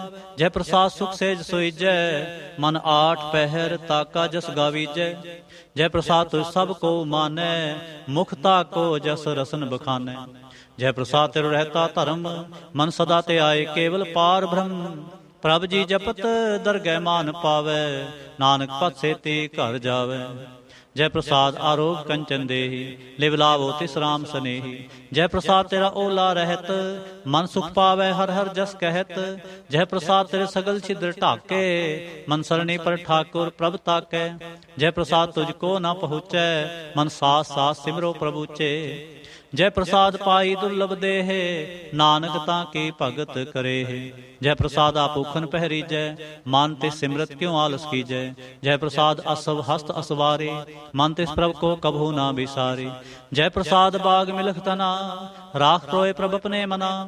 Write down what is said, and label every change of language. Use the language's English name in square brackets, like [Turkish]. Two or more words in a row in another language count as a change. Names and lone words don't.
[Hindi] जय प्रसाद सुख सेज सोईजै, मन 8 पहर ताका जस गावीजै। जय प्रसाद तुझ सब को मानै, मुखता को जस रसन बखानै। जय प्रसाद तेरो रहता धर्म, मन सदा ते आए केवल पार ब्रह्म। प्रभ जी जपत दरगह मान पावै, नानक पत सेती घर जावै। जय प्रसाद आरोग कंचन देही, लिव लावो तिस राम सनेही। जय प्रसाद तेरा ओला रहत, मन सुख पावै हर हर जस कहत। जय प्रसाद तेरे सगल छिद्र ढाके, मन सरणी पर ठाकुर प्रभ ताकै। जय प्रसाद तुझको न पहुँचै, मन सास सास सिमरो प्रभुचे। जै प्रसाद पाई दुरलभ देह, नानक तां की भगत करे। जै प्रसाद आपूखन पहिरीजै, मन ते सिमरत किउ आलस कीजै। जै प्रसाद असव हसत असवारे, मन तिस प्रभ को कभू ना बिसारे। जै प्रसाद बाग मिलख तना, राख टोए प्रभ आपणे मना।